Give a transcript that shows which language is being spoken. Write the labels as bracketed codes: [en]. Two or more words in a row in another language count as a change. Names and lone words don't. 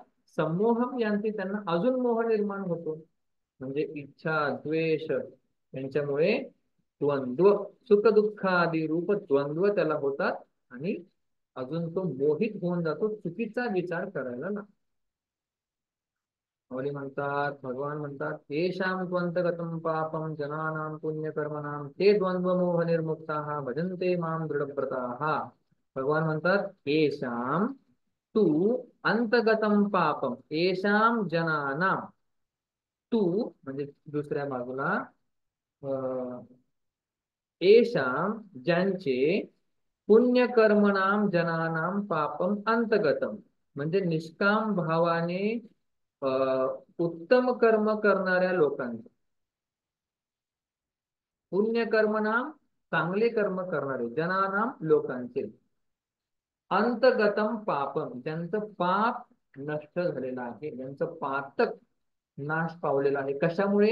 [mr] संमोहम यांची, त्यांना अजून मोह निर्माण होतो. म्हणजे इच्छा द्वेष यांच्यामुळे द्वंद्व, सुख दुःख आदी रूप द्वंद्व त्याला होतात, आणि अजून तो मोहित होऊन जातो, चुकीचा विचार करायला लागतो. माऊली म्हणतात, भगवान म्हणतात, [sa] येषां त्वंतगतं पापं जनानां पुण्यकर्मणां ते द्वंद्व मोह निर्मुक्ताः भजन्ते मां दृढव्रताः. [mr] भगवान म्हणतात, [sa] येषां तू अंतगतं पापम, येषां जनानां, [mr] तू म्हणजे दुसऱ्या बाजूला, [sa] येषां ज्यांचे, पुण्यकर्मणाम जनानाम पापम अंतगतम, [mr] म्हणजे निष्काम भावाने उत्तम कर्म करणाऱ्या लोकांचे, पुण्यकर्मनाम चांगले कर्म करणारे, जनानाम लोकांचे, [sa] अंतगतम पापम [mr] ज्यांचं पाप नष्ट झालेलं आहे, ज्यांचं पातक नाश पावलेला आहे. कशामुळे?